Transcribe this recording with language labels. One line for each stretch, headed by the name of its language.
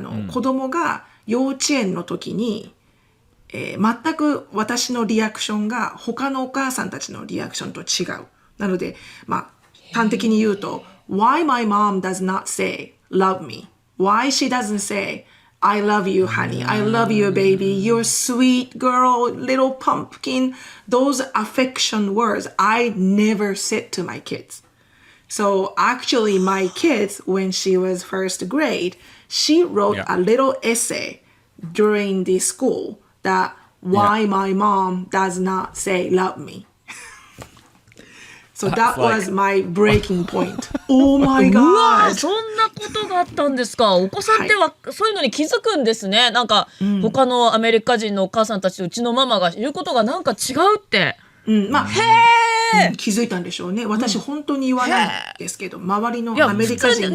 Japanese: 子供が幼稚園の時に、全く私のリアクションが他のお母さんたちのリアクションと違う。なので、端的に言うと、
English: Why my mom does not say love me? Why she doesn't say I love you, honey. I love you, baby. You're sweet girl, little pumpkin. Those affection words I never said to my kids. So actually, my kids, when she was first grade, she wrote a little essay during the school that why my mom does not say love me. So that was my breaking point. Oh my うわ god.
Japanese: そんなことがあったんですか。お子さんっては、そういうのに気づくんですね。なんか、他のアメリカ人のお母さんたちうちのママが言うことがなんか違うって。気づいたんでしょうね。私本当に言わないんですけど、周りのアメリカ人